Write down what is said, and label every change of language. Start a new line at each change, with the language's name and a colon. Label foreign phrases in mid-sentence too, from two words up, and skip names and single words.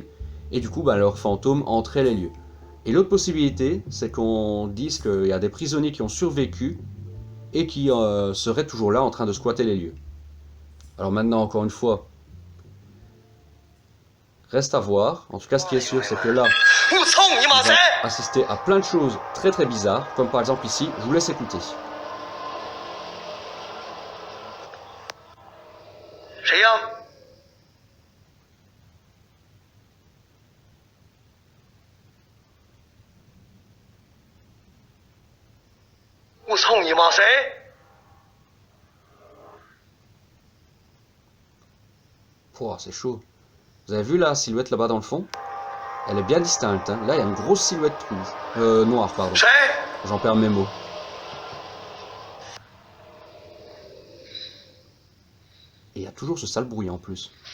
French: Et du coup, leur fantôme entrait les lieux. Et l'autre possibilité, c'est qu'on dise qu'il y a des prisonniers qui ont survécu et qui seraient toujours là en train de squatter les lieux. Alors maintenant, encore une fois, reste à voir. En tout cas, ce qui est sûr, c'est que là, on va assister à plein de choses très très bizarres, comme par exemple ici, je vous laisse écouter.
Chinese: 谁呀？我操你妈！谁？
French: Pouah, c'est chaud. Vous avez vu la silhouette là-bas dans le fond? Elle est bien distincte. Hein. Là, il y a une grosse silhouette rouge. Noire, pardon.
Chinese: 谁？
French: J'en perds mes mots. Et il y a toujours ce sale bruit en plus.